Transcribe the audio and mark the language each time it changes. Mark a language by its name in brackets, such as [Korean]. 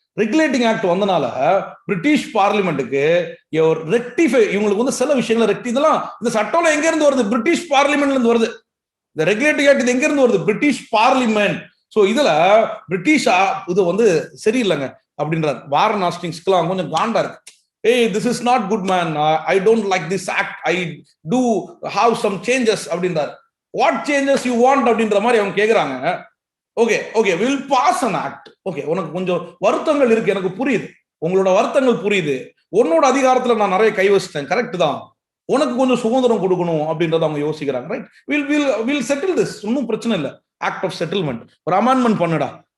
[Tamil] Regulating act வந்தனால British பார்லிமெண்ட்டுக்கு rectify, இவங்களுக்கு வந்து சில விஷயங்களை இதெல்லாம் இந்த சட்டம்ல எங்க இருந்து வருது? பிரிட்டிஷ் பார்லிமெண்ட்ல இருந்து வருது. இந்த ரெகுலேட்டிங் ஆக்ட் இது எங்க இருந்து வருது? British parliament. சோ இதுல பிரிட்டிஷ் இது வந்து சரியில்லைங்க அப்படின்றார். வாரன் ஹாஸ்டிங்ஸ்க்குலாம் கொஞ்சம் காண்டா இருக்கு. [English] Hey, this is not good man, I don't like this act, I do have some changes [Tamil] அப்படின்றார். [English] What changes you want [Tamil] அப்படின்ற மாதிரி அவங்க கேக்குறாங்க. [English] Okay will pass an act. [Tamil] Okay, உனக்கு கொஞ்சம் வருத்தங்கள் இருக்கு, எனக்கு புரியுது, உங்களோட வருத்தங்கள் புரியுது. உன்னோட அதிகாரத்துல நான் நிறைய கை வச்சிட்டேன், கரெக்ட் தான், உனக்கு கொஞ்சம் சுதந்திரம் கொடுக்கணும் அப்படின்றத அவங்க யோசிக்கிறாங்க. [English] right, will settle this, [Tamil] ஒன்னும் பிரச்சனை இல்லை. [English] Act of settlement, ஒரு amendment பண்ணுடா.